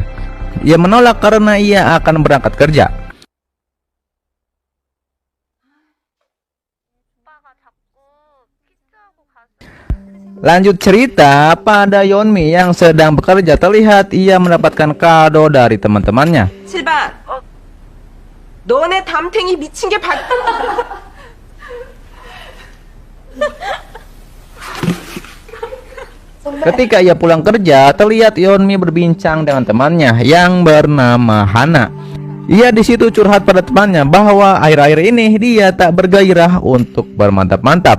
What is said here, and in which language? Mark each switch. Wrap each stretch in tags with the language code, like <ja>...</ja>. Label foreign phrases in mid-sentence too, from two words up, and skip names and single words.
<id>Ia menolak karena ia akan berangkat kerja. Lanjut cerita, pada Yeonmi yang sedang bekerja, terlihat ia mendapatkan kado dari teman-temannya.</id> <ko>실바, 너네 담탱이 미친 게</ko> <id>Ketika ia pulang kerja, terlihat Yeonmi berbincang dengan temannya yang bernama Hana. Ia di situ curhat pada temannya bahwa akhir-akhir ini dia tak bergairah untuk bermantap-mantap.</id>